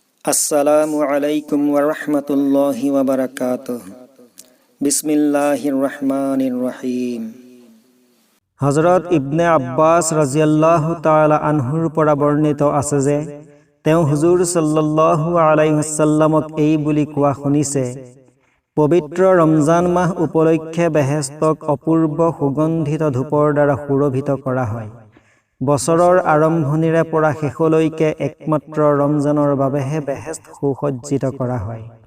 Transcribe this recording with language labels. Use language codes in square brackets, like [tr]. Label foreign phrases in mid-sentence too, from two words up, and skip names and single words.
[ar] السلام عليكم ورحمة الله وبركاته. بسم الله الرحمن الرحيم. [as] হযরত ইবনে আব্বাস [ar] رضي الله تعالى عنه [as] পৰা বৰ্ণিত আছে যে তেওঁ হুজুৰ [ar] صلى الله عليه وسلم [as] এই বুলি কোৱা শুনিছে, পবিত্ৰ ৰমজান মাহ উপলক্ষে বেহেস্তক অপূৰ্ব সুগন্ধিত ধূপৰ দ্বাৰা সুৰভিত কৰা হয়। বছৰৰ আৰম্ভণিৰে পৰা শেষলৈকে একমাত্ৰ ৰমজানৰ বাবেহে বেহেস্ত সুসজ্জিত কৰা হয়।